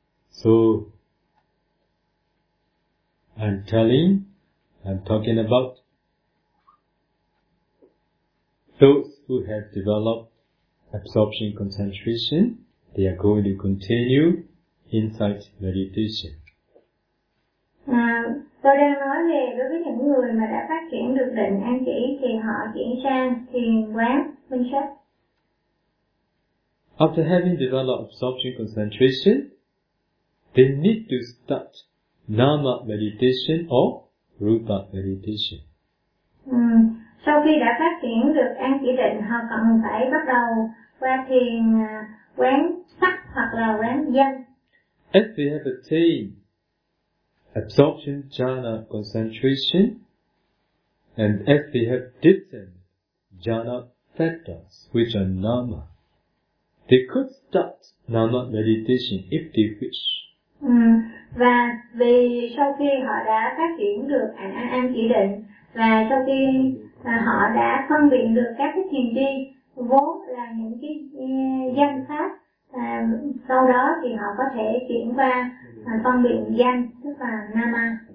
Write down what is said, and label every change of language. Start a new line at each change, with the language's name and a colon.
English: So I'm talking about those who have developed absorption concentration, they are going to continue insight meditation.
Vietnamese: Tôi đang nói về đối với những người mà đã phát triển được định an chỉ thì họ chuyển sang thiền quán minh sát.
English: After having developed absorption concentration, they need to start nama meditation or rupa meditation.
Vietnamese: Sau khi đã phát triển được an chỉ định, họ cần phải bắt đầu qua thiền quán sắc hoặc là quán danh.
English: If we have attained absorption jhana concentration, and if we have different jhana factors which are nama, they could start nama meditation if they wish.
Vietnamese: Và vì sau khi họ đã phát triển được an chỉ định và sau khi họ đã phân biệt được các cái thiền chi vốn là những cái danh pháp, sau đó thì họ có thể chuyển qua phân biệt danh, tức là nama.